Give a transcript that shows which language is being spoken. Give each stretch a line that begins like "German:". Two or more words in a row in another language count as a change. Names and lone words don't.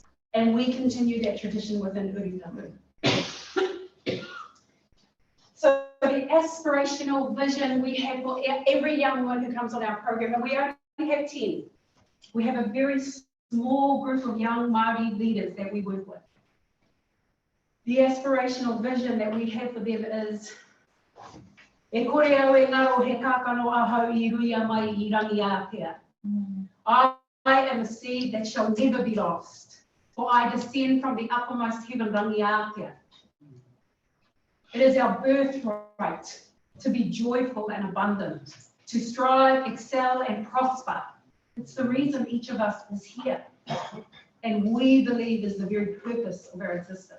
English: And we continue that tradition within Urutapu. So the aspirational vision we have for every young woman who comes on our program, and we only have 10. We have a very small group of young Māori leaders that we work with. The aspirational vision that we have for them is
Māori: e kore au e ngaro he kākano ahau I ruia mai I rangi āpea.
English: I am a seed that shall never be lost, for I descend from the uppermost heaven rangi āpea. It is our birthright to be joyful and abundant, to strive, excel, and prosper. It's the reason each of us is here, and we believe is the very purpose of our existence.